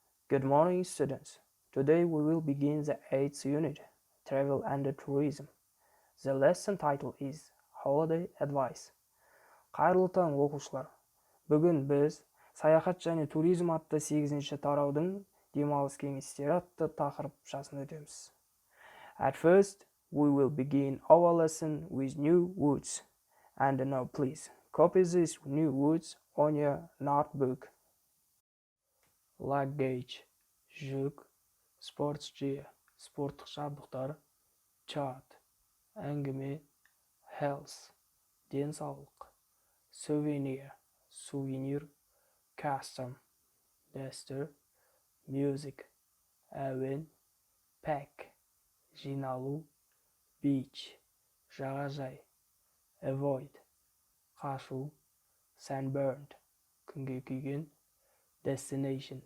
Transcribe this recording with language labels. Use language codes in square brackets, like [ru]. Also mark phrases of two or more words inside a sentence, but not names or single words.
[en] Good morning, students. Today we will begin the 8th unit, Travel and Tourism. The lesson title is Holiday Advice. [kk] Қайырлы таң, оқушылар. Бүгін біз саяхат және туризм атты 8-ші тараудың демалыс кеңестері атты тақырыпшасын өтеміз. [en] At first, we will begin our lesson with new words. And now please, copy these new words on your notebook. Luggage, жүк, sports gear, [kk] спорттық жабдықтар, chat, әңгіме, health, денсаулық, souvenir, сувенир, custom, дәстүр, music, әуен, pack, жиналу, beach, жағажай, avoid, қашу, sunburned, күнге күйген, destination,